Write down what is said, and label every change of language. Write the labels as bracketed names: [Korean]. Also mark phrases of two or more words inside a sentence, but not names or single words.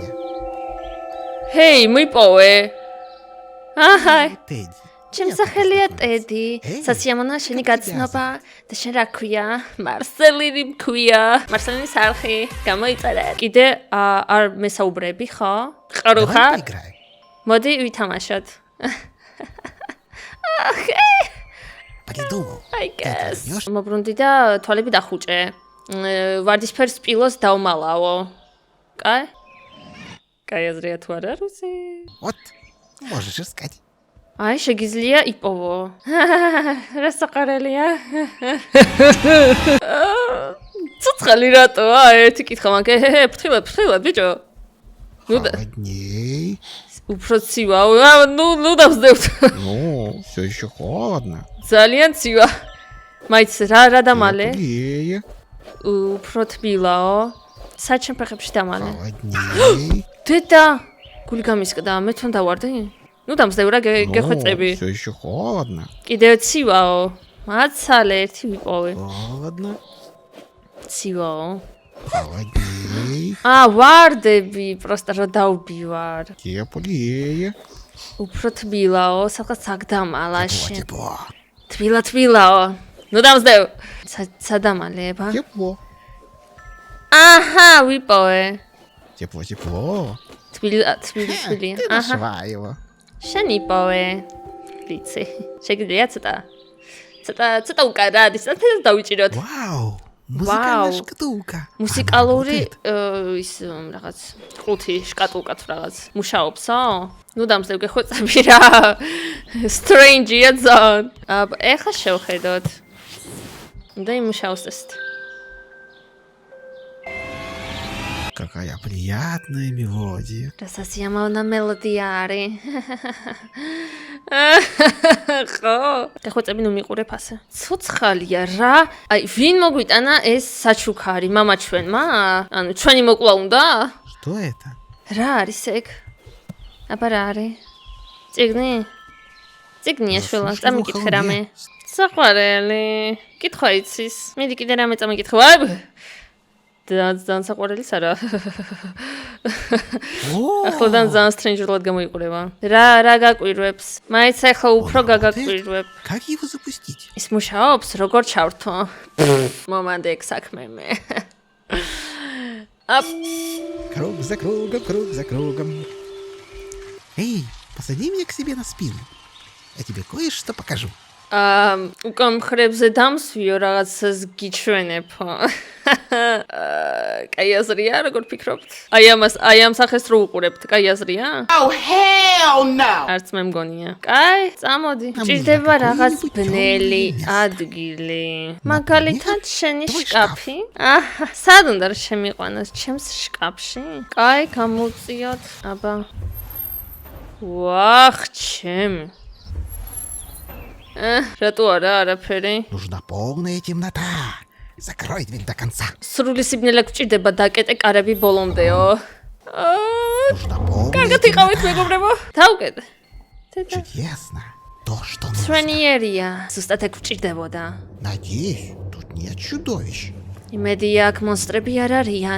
[Georgian] ჰეი, მიპოვე. აჰაი. Teddy. ჩემ სახელია ტედი. სასიამოვნოა შენი გაცნობა და შენ რა ქვია? მარსელინი მქვია. მარსელინის არხი. გამოიწერე. კიდე არ მესაუბრები, ხო? ყრუ [Russian] Давай [Georgian] ხარ? [Russian] поиграем. [Georgian] მოდი ვითამაშოთ. [Russian] Придумал. [English] I [Russian] Ты [English] guess. [Russian] вернешь? [Georgian] მობრუნდი და თვალები დახუჭე. ვარდისფერ სპილოს დავმალავო. კაი? კაი აზრია თუ არა რუსი? [Russian] Вот, можешь искать. [Georgian] აი შეგიძლია იპოვო. რა საყარელია? ცოცხალი რატოა? ერთი კითხვა მაგე. ფრთხილად, ბიჭო. [Russian] Холодней. [Georgian] უფრო ცივაო. ნუ დავსდევთ. [Russian] Ну, все еще холодно. [Georgian] ძალიან ცივა. მაიც რა დამალე? [Russian] Теплее. [Georgian] უფრო თბილაო. საჩემ ფეხებში დამალე. [Russian] Холодней. [Georgian] დედა, გული გამისკდა, მე თან დავარდი? ნუ დამსდევ რა გეხვეწები. [Russian] Все еще холодно. [Georgian] კიდევ ცივაო. მაცალე ერთი ვიპოვე. [Russian] Холодно. [Georgian] ცივაო. [Russian] Холодней. [Georgian] ვარდები, პროსტა რა დავბივარ. [Russian] Теплее. [Georgian] უფრო თბილაო, სადღაც აქ დამალა [Russian] Тепло, [Georgian] შენ. [Russian] тепло. [Georgian] თბილაო. ნუ დამსდევ. სადამალება? [Russian] Тепло. [Georgian] აჰა, ვიპოვე. [Russian] Тепло. [Georgian] თბილი. [Russian] Ты нашла его. [Georgian] შენ იპოვე. ვიცი. შეგიძლია ცოტა უკარა, დისტანციას დავიჭიროთ. [Russian] Вау. Музыкальная Вау. шкатулка. [Georgian] მუსიკალური [Russian] Она работает? [Georgian] ის რაღაც ყუთი შკატულკა თუ რაღაც მუშაობსო? ნუ დამსდევ გეხვეწები რა. Strange-ია ძალიან. ეხლა შევხედოთ. და იმუშაოს ეს. [Russian] Какая приятная мелодия. [Georgian] რა სასიამოვნო მელოდია არის. ხო, გეხვეწები ნუ მიყურებ ასე. ცოცხალია რა. აი, ვინ მოგვიტანა ეს საჩუქარი მამა ჩვენმა? ანუ ჩვენი მოკლა უნდა? [Russian] Что это? [Georgian] რა არის ეგ? აბა რა არის? წიგნია შვილა, წამიკითხე რამე. საყვარელი. კითხვა იცის. მიდი კიდე რამე წამიკითხე. ძალიან საყვარელის არა. ახლადან ძალიან სტრენჯულად გამოიყურება. რა გაკვირვებს? მაიც ახლა უფრო გაგაკვირვებ. [Russian] Как его запустить? [Georgian] ის მუშაობს, როგორ ჩავრთო? მომანდე ეგ საქმე მე. [Russian] Круг за кругом. Эй, посади меня к себе на спину. Я тебе кое-что покажу. [Georgian] უკან მხრებზე დამსვიო რაღაცას გიჩვენებო. კაი აზრია, როგორ ფიქრობთ? აი ამ სახეს რო უყურებთ, კაი აზრია? [English] Oh, hell no! [Georgian] არც მე მგონია. კაი, წამოდი. ჭირდება რაღაც ბნელი ადგილი. მაგალითად შენი შკაფი? სად უნდა შემიყვანოს ჩემს შკაფში? კაი, გამოვწიოთ. აბა. ვახ, ჩემი. რატო არაფერი? [Russian] Нужна полная темнота. Закрой дверь до конца. [Georgian] სრული სიბნელე გვჭირდება დაკეტე კარები ბოლომდეო. [Russian] Нужна полная [Georgian] კარგად იყავით მეგობრებო. დავკეტე. [Russian] Чудесно. То, что нужно. [Georgian] სვენიერია. ზუსტად ეგ გვჭირდებოდა. [Russian] Надеюсь, тут нет чудовищ. [Georgian] იმედია აქ მონსტრები არ არიან.